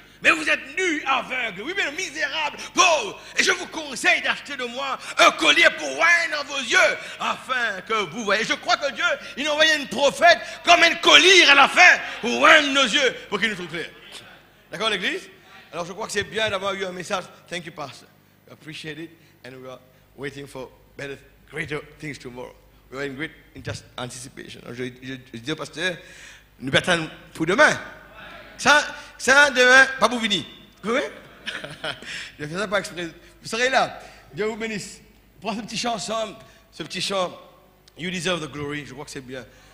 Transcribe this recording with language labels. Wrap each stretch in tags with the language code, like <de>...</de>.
<fr>Mais vous êtes nus, aveugles, oui, mais misérables, pauvres. Et je vous conseille d'acheter de moi un collier pour oindre dans vos yeux, afin que vous voyez. Je crois que Dieu, il a envoyé une prophète comme un collier à la fin, pour oindre nos yeux, pour qu'il nous soit clair. D'accord, l'église? Alors, je crois que c'est bien d'avoir eu un message.</fr> <en>Thank you, Pastor. We appreciate it, and we are waiting for better, greater things tomorrow. We are in great anticipation.</en> <fr>Alors, je dis au pasteur, nous attendons pour demain. Ça, demain, pas pour venir. Oui? Je fais ça pas exprès. Vous serez là. Dieu vous bénisse. Prends ce petit chant ensemble. Ce petit chant, You Deserve the Glory. Je crois que c'est bien.</fr>